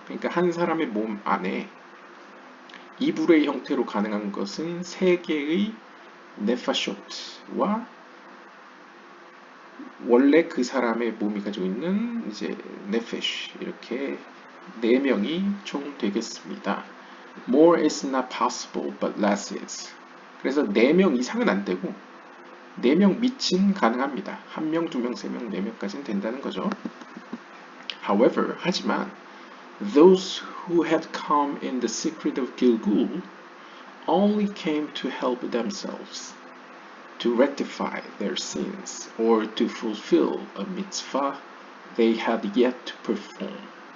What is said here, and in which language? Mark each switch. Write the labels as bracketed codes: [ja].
[ko] 그러니까 한 사람의 몸 안에 이불의 형태로 가능한 것은 3개의 네파숏과 원래 그 사람의 몸이 가지고 있는 이제 네페시 이렇게 4명이 총 되겠습니다. [en] More is not possible, but less is. [ko] 그래서 4명 이상은 안 되고 4명 밑은 가능합니다. 1명, 2명, 3명, 4명까지는 된다는 거죠. [en] However, [ko] 하지만 [en] those who had come in the secret of Gilgul only came to help themselves, to rectify their sins, or to fulfill a mitzvah they had yet to perform.